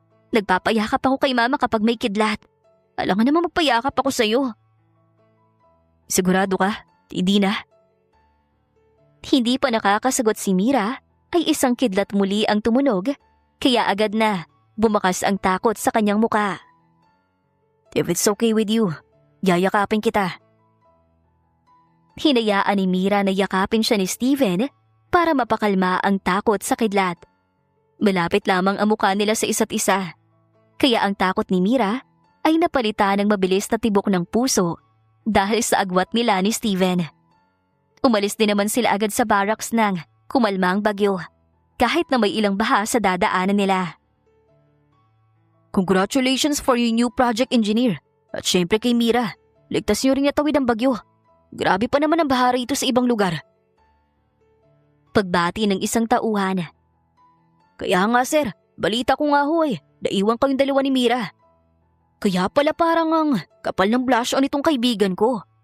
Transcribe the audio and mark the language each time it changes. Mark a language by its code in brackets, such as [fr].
[tl] Nagpapayakap ako kay mama kapag may kidlat. Alangan naman magpayakap ako sa'yo. Sigurado ka? Hindi na. Hindi pa nakakasagot si Mira ay isang kidlat muli ang tumunog kaya agad na bumakas ang takot sa kanyang muka. [en] If it's okay with you, [tl] yayakapin kita. Hinayaan ni Mira na yakapin siya ni Steven para mapakalma ang takot sa kidlat. Malapit lamang ang mukha nila sa isa't isa. Kaya ang takot ni Mira ay napalitan ng mabilis na tibok ng puso dahil sa agwat nila ni Steven. Umalis din naman sila agad sa barracks nang kumalma ang bagyo kahit na may ilang baha sa dadaanan nila. [en] Congratulations for your new project engineer. [tl] At syempre kay Mira, ligtas niyo rin natawid ang bagyo. Grabe pa naman ang baha rito sa ibang lugar. Pagbati ng isang tauhan. Kaya nga sir, balita ko nga ho naiwan kayong dalawa ni Mira. Kaya pala parang ang kapal ng blush on itong kaibigan ko.